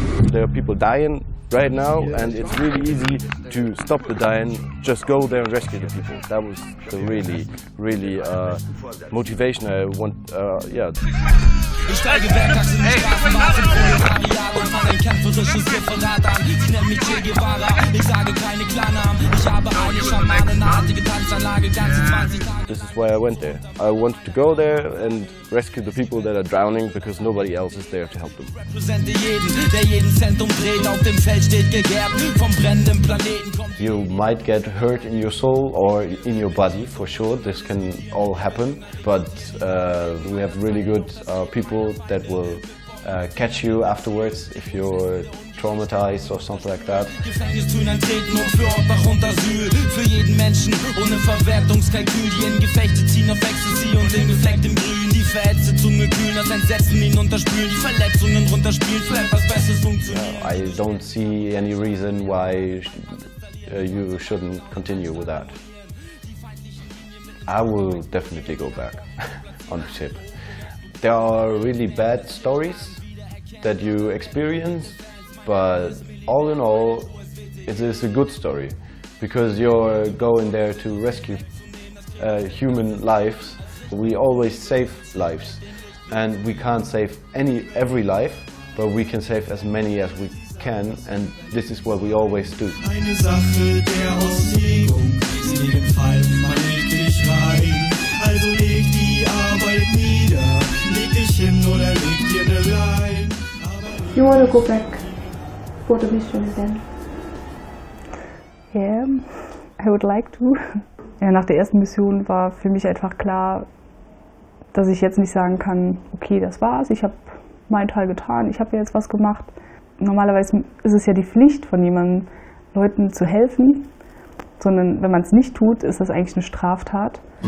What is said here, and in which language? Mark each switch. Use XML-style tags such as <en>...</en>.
<en>There are people dying right now, and it's really easy to stop the dying. Just go there and rescue the people. That was the really motivation I want. Yeah.</en> <de>Ich steige werktags in die Straßenbahn zum Proletariat und fang ein kämpferisches Referat an. Sie nennen mich Che Guevara, ich sage keine Klarnamen. Ich habe eine schamanenartige Tanzanlage, ganze 20 Tage.</de> <en>This is why I went there. I wanted to go there and rescue the people that are drowning because nobody else is there to help them.</en> <de>Repräsente jeden, der jeden Cent umdreht, auf dem Feld steht gegerbt, vom brennenden Planeten kommt.</de> <en>You might get hurt in your soul or in your body, for sure. This can all happen, but we have really good people that will catch you afterwards if you're traumatized or something like that.</en> <de>Gefängnistüren eintreten und für Obdach und Asyl. Für jeden Menschen ohne Verwertungskalkül. Die in Gefechte ziehen auf Ecstasy und in geflecktem Grün. Die verhetzte Zunge kühlen, das Entsetzen ihn unterspülen. Die Verletzungen runterspielen, für etwas Besseres funktionieren.</de> <en>I don't see any reason why you shouldn't continue with that. I will definitely go back on the ship. There are really bad stories that you experience, but all in all, it is a good story because you're going there to rescue human lives. We always save lives, and we can't save every life, but we can save as many as we can, and this is what we always do.</en> <de>Eine Sache der Auslegung, in jedem Fall, man legt dich rein, also leg die Arbeit nieder, leg dich hin oder leg dir ne Lein.</de> <en>You want to go back for the mission again? Yeah, I would like to.</en> <de>Ja, nach der ersten Mission war für mich einfach klar, dass ich jetzt nicht sagen kann, okay, das war's, ich habe meinen Teil getan, ich habe jetzt was gemacht. Normalerweise ist es ja die Pflicht von jemandem, Leuten zu helfen, sondern wenn man es nicht tut, ist das eigentlich eine Straftat.</de>